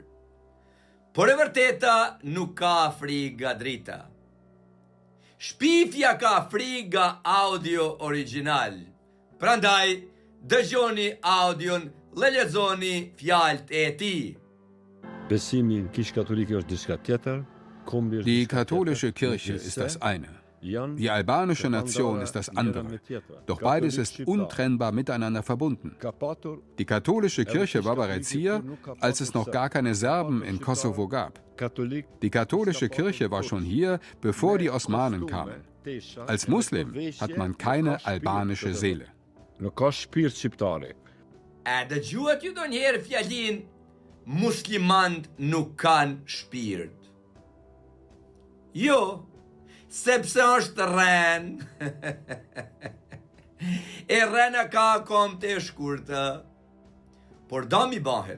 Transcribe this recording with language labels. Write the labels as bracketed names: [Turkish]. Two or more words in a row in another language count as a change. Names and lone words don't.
[Albanian] Por e vërteta nuk ka frikë drita. Shpifja ka frikë audio original. Prandaj, dëgjoni audion, lexoni fjalët e tij. Besimi në Kish Katolike është diçka tjetër. [German] Die katholische Kirche ist das eine. Die albanische Nation ist das andere. Doch beides ist untrennbar miteinander verbunden. Die katholische Kirche war bereits hier, als es noch gar keine Serben in Kosovo gab. Die katholische Kirche war schon hier, bevor die Osmanen kamen. Als Muslim hat man keine albanische Seele. [Albanian] Dëgjuat ju ndonjëherë fjalin muslimant nuk kanë shpirt? Jo, sepse është rren. E rrena ka kom të shkurtë, por dami bahet.